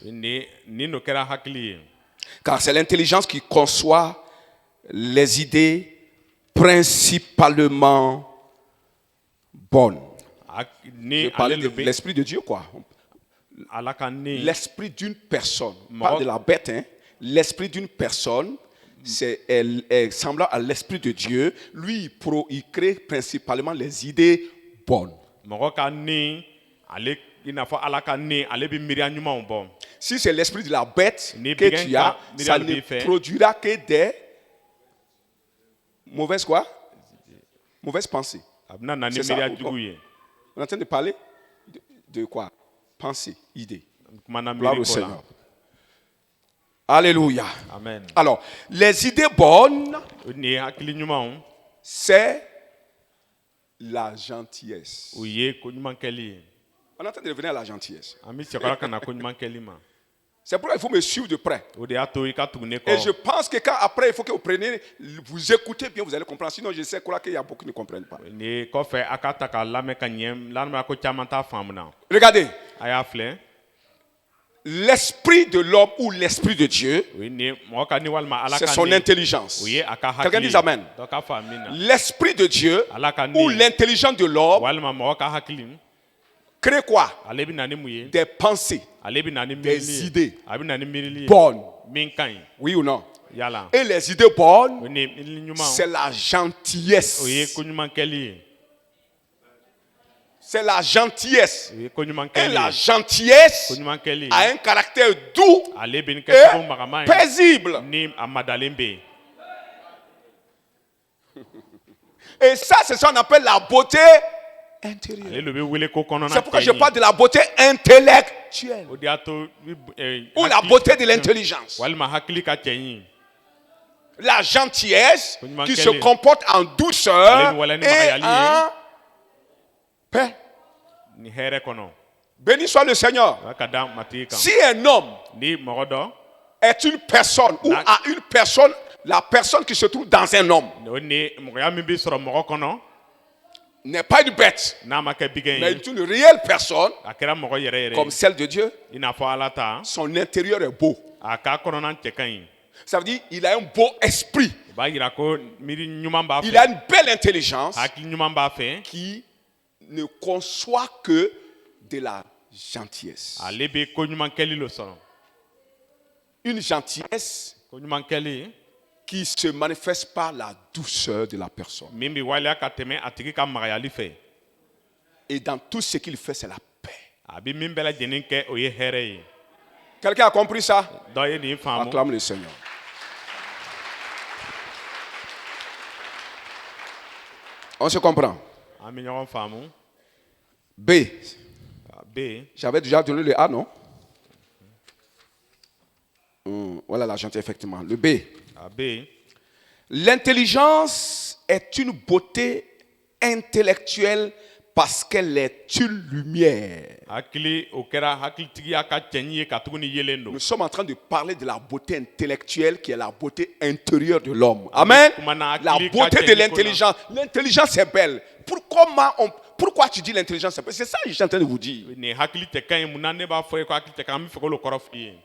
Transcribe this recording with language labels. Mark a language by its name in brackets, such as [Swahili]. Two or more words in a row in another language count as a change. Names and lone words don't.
[Bambara] ni n'o kɛra hakili ye [French] Car c'est l'intelligence qui conçoit les idées principalement bonnes. [Bambara] ni [French] Je parlais [Bambara] ale de le bɛ [French] l'esprit de Dieu, quoi. [Bambara] ala ka ni [French] L'esprit d'une personne, Moi- pas de la bête, hein. L'esprit d'une personne, est semblant à l'esprit de Dieu. Lui, il crée principalement les idées bonnes. [Bambara] mɔgɔ ka ni ale i n'a fɔ ala ka ni ale bɛ miiriya ɲumanw bɔ [French] Si c'est l'esprit de la bête [Bambara] Ni [French] que bien tu as, que ça Miriam ne le fait. produira que des mauvaises quoi? Mauvaises pensées. [Bambara] a bɛna na ni [French] C'est ça, [Bambara] miiriya [French] ou- [Bambara] jugu ye [French] On est en train de parler de quoi? Pensée, idée. [Bambara] kumana [French] Gloire [Bambara] miiri [French] au [Bambara] ko [French] Seigneur. [Bambara] la [French] Alléluia. [Bambara] amen [French] Alors, les idées bonnes, [Bambara] ni hakili ɲumanw [French] c'est la gentillesse. [Bambara] o ye ko ɲuman kɛli ye [French] On est en train de revenir à la gentillesse. [Bambara] an bɛ segin ka na ko ɲuman kɛli ma [French] C'est pourquoi il faut me suivre de près. [Bambara] o de y'a to i ka tugu ne [French] Et je [Bambara] kɔ [French] pense que quand après, il faut que vous preniez, vous écoutez bien, vous allez comprendre. Sinon, je sais qu'il y a beaucoup qui ne comprennent pas. [Bambara] ni kɔfɛ a ka ta ka lamɛn ka ɲɛ lamɛn ko caman t'a faamu na [French] Regardez, [Bambara] a y'a filɛ [French] l'esprit de l'homme ou l'esprit de Dieu, [Bambara] o ye ni mɔgɔ ka ni walima ala [French] c'est [Bambara] ka [French] son [Bambara] ni [French] intelligence. [Bambara] o ye a ka [French] Quelqu'un [Bambara] hakili [French] dit Amen. [Bambara] dɔ k'a fɔ a min na [French] L'esprit de Dieu [Bambara] ala ka [French] ou [Bambara] ni [French] l'intelligence de l'homme [Bambara] walima mɔgɔ ka hakili [French] crée quoi? [Bambara] ale bɛ na ni mun ye [French] Des pensées [Bambara] ale bɛ na ni [French] Des [Bambara] miirili [French] idées [Bambara] ye a bɛ na ni miirili ye [French] bonnes. [Bambara] min ka ɲi [French] Oui ou non? [Bambara] yala [French] Et les idées bonnes, [Bambara] o ni miirili ɲuman [French] c'est la gentillesse. [Bambara] o ye ko ɲuman kɛli ye [French] C'est la gentillesse. [Bambara] o ye ko ɲuman [French] Et [Bambara] kɛli la ye [French] gentillesse [Bambara] ko ɲuman kɛli a ye [French] un caractère doux [Bambara] ale bɛ nin kɛ [French] et [Bambara] cogo magama ye [French] paisible. [Bambara] ni a madalen bɛ yen [French] Et ça, c'est ça qu'on appelle la beauté intérieure. [Bambara] ale le bɛ wele ko kɔnɔna [French] C'est pourquoi je [Bambara] cɛ [French] parle de la beauté intellectuelle [Bambara] o de y'a to [French] ou la beauté de l'intelligence. [Bambara] walima hakili ka cɛ ɲi [French] La gentillesse [Bambara] Koɲuman [French] qui [Bambara] kɛlen. [French] se comporte en douceur [Bambara] Ale bɛ wala ni [French] et [Bambara] magayali ye. [French] en paix. [Bambara] ni hɛrɛ kɔnɔ [French] Béni soit le Seigneur. [Bambara] o ka da matigi kan [French] Si un homme [Bambara] ni mɔgɔ dɔ [French] est une personne ou Na- a une personne, la personne qui se trouve dans un homme [Bambara] o ni mɔgɔya min bɛ sɔrɔ mɔgɔ kɔnɔ [French] n'est pas une bête, [Bambara] n'a ma kɛ bigɛn [French] mais [Bambara] ye [French] une réelle personne [Bambara] a kɛra mɔgɔ yɛrɛ [French] comme [Bambara] yɛrɛ [French] celle de Dieu, [Bambara] i n'a fɔ ala ta [French] son intérieur est beau. [Bambara] a ka kɔnɔna cɛ ka ɲi [French] Ça veut dire qu'il a un beau esprit. [Bambara] o b'a yira ko miiri ɲuman b'a [French] Il a [Bambara] fɛ [French] une belle intelligence [Bambara] hakili ɲuman b'a fɛ [French] qui ne conçoit que de la gentillesse. [Bambara] ale bɛ ko ɲuman kɛli lo sɔrɔ. [French] Une gentillesse [Bambara] ko ɲuman kɛli [French] qui se manifeste par la douceur de la personne. [Bambara] min bɛ waleya ka tɛmɛ a tigi ka magayali fɛ. [French] Et dans tout ce qu'il fait, c'est la paix. [Bambara] a bɛ min bɛɛ lajɛlen kɛ o ye hɛrɛ ye. [French] Quelqu'un a compris ça? [Bambara] dɔ ye nin faamu. [French] Acclame le Seigneur. On se comprend. [Bambara] an bɛ ɲɔgɔn faamu. [French] B. [Bambara] b [French] J'avais déjà donné le A, non? Voilà la gentillesse, effectivement. Le B. [Bambara] a b [French] L'intelligence est une beauté intellectuelle parce qu'elle est une lumière. [Bambara] hakili o kɛra hakilitigiya ka cɛɲi ye ka tugu ni yelen don. [French] Nous sommes en train de parler de la beauté intellectuelle qui est la beauté intérieure de l'homme. Amen. La beauté de l'intelligence. L'intelligence est belle. Pourquoi tu dis l'intelligence est belle? C'est ça que je suis en train de vous dire. [Bambara] nin hakili tɛ ka ɲi mun na ne b'a fɔ ye ko hakili tɛ ka ɲi an bɛ fɛ k'olu kɔrɔ f'i ye.